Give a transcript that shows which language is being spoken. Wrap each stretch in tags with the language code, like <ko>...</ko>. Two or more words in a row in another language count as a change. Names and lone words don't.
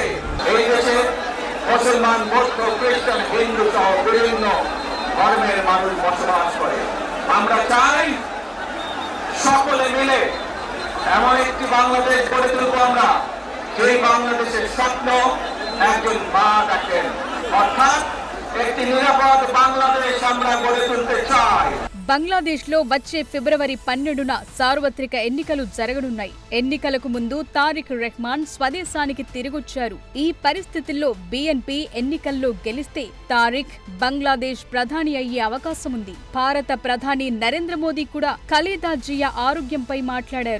<bn>এই দেশে মুসলমান, বৌদ্ধ, খ্রিস্টান, হিন্দু সহ বিভিন্ন ধর্মের মানুষ বসবাস করে। আমরা চাই সকলে মিলে এমন একটি বাংলাদেশ গড়ে তুলব আমরা, সেই বাংলাদেশের স্বপ্ন একজন মা দেখেন, অর্থাৎ একটি নিরাপদ বাংলাদেশ আমরা গড়ে তুলতে চাই।</bn> <te>బంగ్లాదేశ్ లో వచ్చే ఫిబ్రవరి 12న సార్వత్రిక ఎన్నికలు జరగనున్నాయి. ఎన్నికలకు ముందు తారిక్ రెహమాన్ స్వదేశానికి తిరిగొచ్చారు. ఈ పరిస్థితుల్లో బీఎన్పీ ఎన్నికల్లో గెలిస్తే తారిక్ బంగ్లాదేశ్ ప్రధాని అయ్యే అవకాశం ఉంది. భారత ప్రధాని నరేంద్ర మోదీ కూడా ఖలీదా జియా ఆరోగ్యంపై మాట్లాడారు.</te>